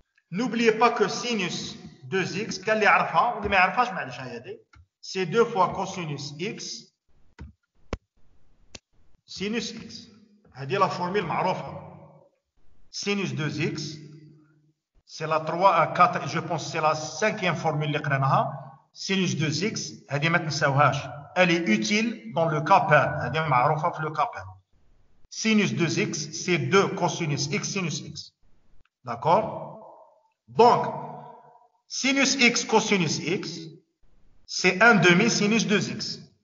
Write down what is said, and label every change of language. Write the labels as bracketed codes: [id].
[fr] N'oubliez pas que sinus 2x, qu'elle [ar] يعرفها, واللي ما يعرفهاش معليش هذه, [fr] c'est 2 fois cosinus x, sinus x. [ar] هذه [fr] la formule [ar] معروفة. [fr] Sinus 2x, c'est la 4, je pense c'est la 5e formule [ar] اللي قريناها. Sinus 2x, هذه ما تنساوهاش. [fr] Elle est utile dans le cas pair. [ar] هذه معروفة في [fr] le cas pair. Sinus 2x, c'est 2 cosinus x, sinus x. D'accord? Donc, sinus x cosinus x, c'est 1 demi sinus 2x.